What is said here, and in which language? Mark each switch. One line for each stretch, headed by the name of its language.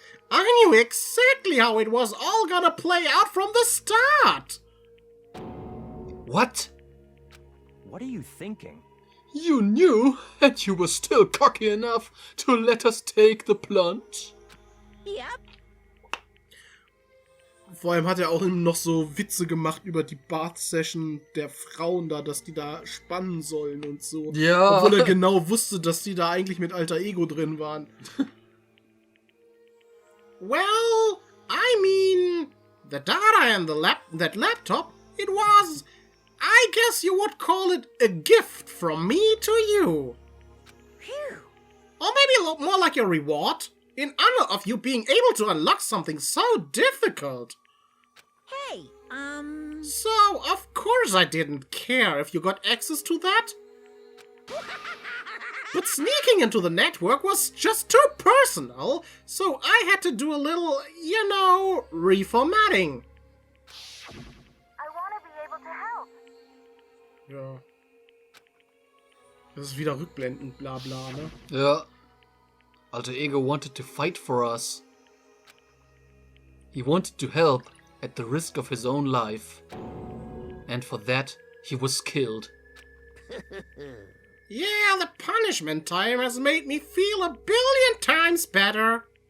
English: I knew exactly how it was all gonna play out from the start. What? What are you thinking? You knew, and you were still cocky enough to let us take the plunge? yep.
German: Vor allem hat er auch noch so Witze gemacht über die Bath-Session der Frauen da, dass die da spannen sollen und so. Ja. Obwohl er genau wusste, dass die da eigentlich mit Alter Ego drin waren.
English: Well, I mean, the data and that laptop, it was, I guess you would call it a gift from me to you. Phew. Or maybe more like a reward, in honor of you being able to unlock something so difficult. Hey, So, of course I didn't care if you got access to that. But sneaking into the network was just too personal, so I had to do a little, reformatting. I want to be able to help.
German: Ja. Das ist wieder rückblendend, bla bla, ne? Ja.
English: Alter Ego wanted to fight for us. He wanted to help at the risk of his own life. And for that, he was killed. Yeah, the punishment time has made me feel a billion times better.